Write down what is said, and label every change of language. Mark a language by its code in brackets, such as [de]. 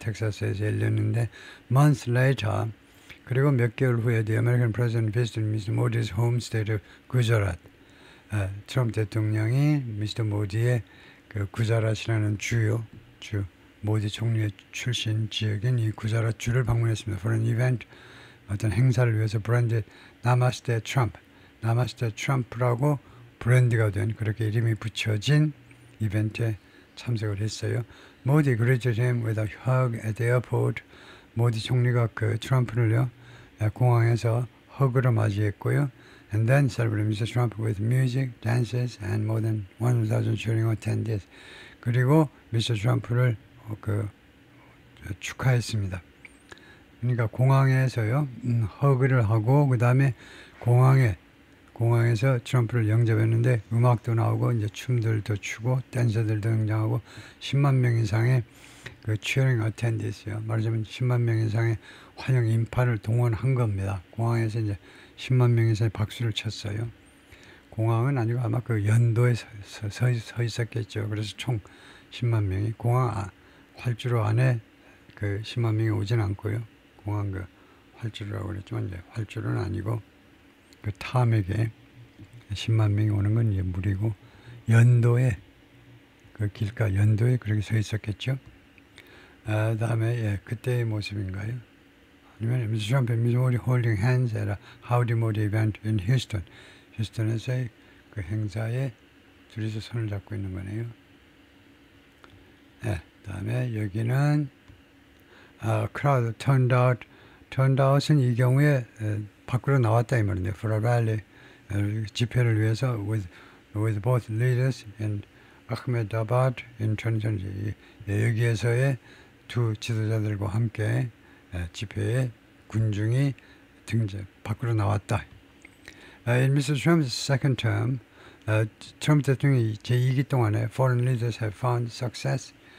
[ko] 텍사스에서 열렸는데 [en] months later [ko] 그리고 몇 개월 후에 [en] the American president visited Mr. Modi's home state of Gujarat. [ko] 트럼프 대통령이 미스터 모디의 그 구자랏이라는 주 모디 총리의 출신 지역인 이 구자랏 주를 방문했습니다. [en] For an event, [ko] 어떤 행사를 위해서 브랜드 나마스테 트럼프라고 브랜드가 된 그렇게 이름이 붙여진 이벤트에 참석을 했어요. 모디 greeted him with a hug at the airport. 모디 총리가 그 트럼프를요 공항에서 허그로 맞이했고요. [en] And then celebrated Mr. Trump with music, dances, and more than 1,000 cheering attendees. [ko] 그리고 미스터 트럼프를 축하했습니다. 그러니까 공항에서요 허그를 하고 그 다음에 공항에서 트럼프를 영접했는데 음악도 나오고 이제 춤들도 추고 댄서들도 등장하고 10만 명 이상의 그 [en] cheering attendees [ko] 요. 말하자면 10만 명 이상의 환영 인파를 동원한 겁니다. 공항에서 이제 10만 명 이상의 박수를 쳤어요. 공항은 아니고 아마 그 연도에 서 있었겠죠. 그래서 총 10만 명이 공항 활주로 안에 그 10만 명이 오진 않고요. 공항 그 활주로라고 그랬지만 이제 활주로는 아니고 그 탐에게 10만 명이 오는 건 이제 무리고 연도에 그 길가 연도에 그렇게 서 있었겠죠. 다음에 그때의 모습인가요? 아니면 [en] Mr. Trump and Ms. Modi holding hands at a Howdy Modi event in Houston. [ko] 휴스턴에서의 그 행사에 둘이서 손을 잡고 있는 거네요. 다음에 여기는 [en] crowd turned out [ko] 은 이 경우에 밖으로 나왔다 이 말인데 [en] for a rally [ko] 집회를 위해서 [en] with both leaders in Ahmedabad in 2020 [ko] 여기에서의 두 지도자들과 함께 집회에 군중이 밖으로 나왔다. [en] In Mr. Trump's second term, [ko] 트럼프 대통령이 제2기 동안에 [en] foreign leaders have found success.